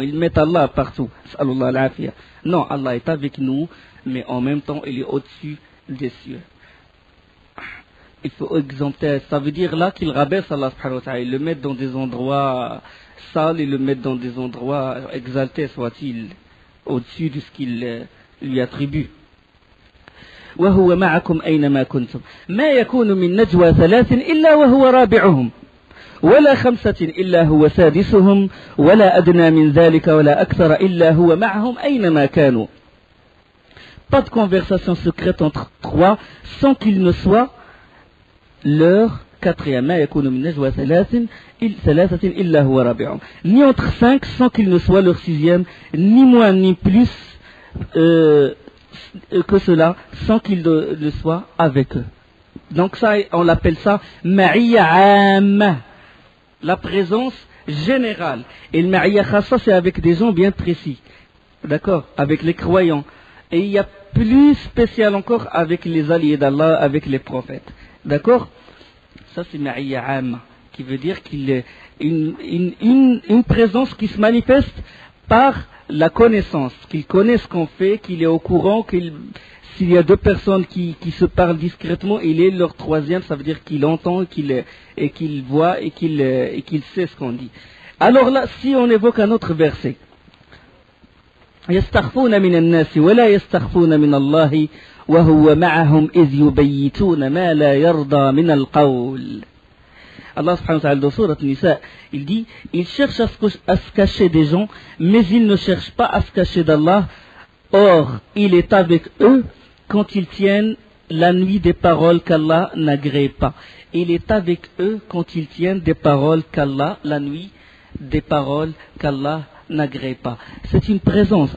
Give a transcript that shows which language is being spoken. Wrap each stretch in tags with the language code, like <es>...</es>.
<fr>Ils mettent Allah partout. Sallallahu alayhi wa. Non, Allah est avec nous, mais en même temps, il est au-dessus des cieux. Il faut exempter, ça veut dire là qu'il rabaisse Allah subhanahu wa ta'ala, il le met dans des endroits sales, il le met dans des endroits exaltés, soit-il, au-dessus de ce qu'il lui attribue.</fr> <ar>وهو معكم أينما كنتم ما يكون من نجوى 3 إلا وهو رابعهم ولا 5 إلا هو سادسهم ولا أدنى من ذلك ولا أكثر إلا هو معهم أينما كانوا.</ar> <fr>Pas de conversation secrète entre 3 sans qu'il ne soit leur 4e.</fr> <ar>ما يكون من نجوى 3 إلا هو رابعهم.</ar> <fr>Ni entre 5 sans qu'il ne soit leur 6e, ni moins ni plus que cela, sans qu'il le soit avec eux. Donc ça, on l'appelle ça ma'iyya amma, la présence générale. Et le ma'iyya khassa, c'est avec des gens bien précis, d'accord, avec les croyants. Et il y a plus spécial encore avec les alliés d'Allah, avec les prophètes, d'accord. Ça c'est ma'iyya amma, qui veut dire qu'il est une présence qui se manifeste par la connaissance, qu'il connaît ce qu'on fait, qu'il est au courant, s'il y a 2 personnes qui se parlent discrètement, il est leur 3e, ça veut dire qu'il entend et qu'il voit et qu'il sait ce qu'on dit. Alors là, si on évoque un autre verset,</fr> <ar>يستخفون من الناس ولا يستخفون من الله وهو معهم إذ يبيتون ما لا يرضى من القول.</ar> <fr>Allah subhanahu wa ta'ala dans Sourate Nisa, il dit, ils cherchent à se cacher des gens, mais ils ne cherchent pas à se cacher d'Allah. Or, il est avec eux quand ils tiennent la nuit des paroles qu'Allah n'agrée pas. Il est avec eux quand ils tiennent des paroles qu'Allah, la nuit, des paroles qu'Allah n'agrée pas. C'est une présence.</fr>